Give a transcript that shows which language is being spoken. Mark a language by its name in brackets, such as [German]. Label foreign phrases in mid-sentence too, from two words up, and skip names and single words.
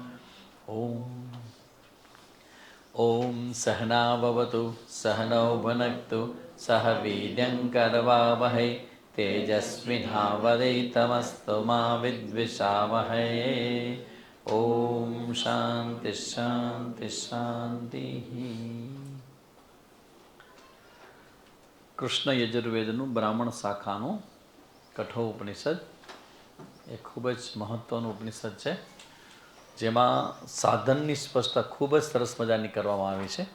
[Sanskrit] ॐ सहना भवतु सहनौ भुनक्तु सह वीर्यङ्करवावहै तेजस्विनावधीतमस्तु मा विद्विषावहै। ॐ शान्ति शान्ति शान्तिः। [Gujarati] કૃષ્ણ યજુર્વેદનું બ્રાહ્મણ શાખાનું કઠોપનિષદ એ ખૂબ જ મહત્ત્વનું ઉપનિષદ છે, જેમાં સાધનની સ્પષ્ટતા ખૂબ જ સરસ મજાની કરવામાં આવી છે.